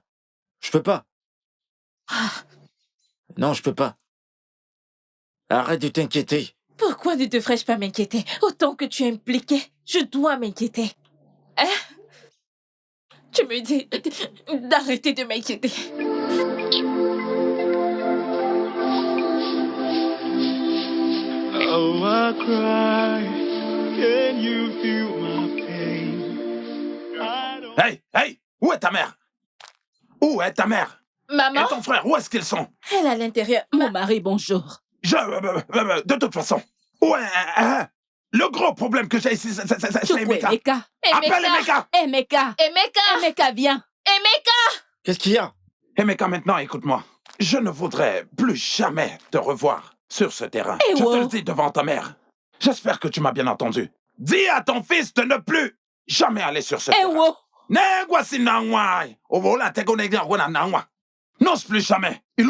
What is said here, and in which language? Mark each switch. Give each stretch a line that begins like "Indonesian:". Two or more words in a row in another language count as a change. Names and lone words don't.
French: Je peux pas. Non, je peux pas. Arrête de t'inquiéter. Pourquoi ne devrais-je pas m'inquiéter? Autant que tu es impliqué, je dois m'inquiéter. Hein? Tu me dis d'arrêter de m'inquiéter.
English: Oh, I cry. Can you feel my pain? I don't...
French: Hey! Où est ta mère? Où est ta mère? Maman? Et ton frère, où est-ce qu'ils sont? Elle est à l'intérieur. Mon mari, bonjour. De toute façon, le gros problème que j'ai ici, c'est Emeka. Emeka. Appelle Emeka! Emeka. Emeka! Emeka, viens. Emeka! Qu'est-ce qu'il y a? Emeka, maintenant, écoute-moi. Je ne voudrais plus jamais te revoir sur ce terrain. Je te le dis devant ta mère. J'espère que tu m'as bien entendu. Dis à ton fils de ne plus jamais aller sur ce terrain. N'ose plus jamais.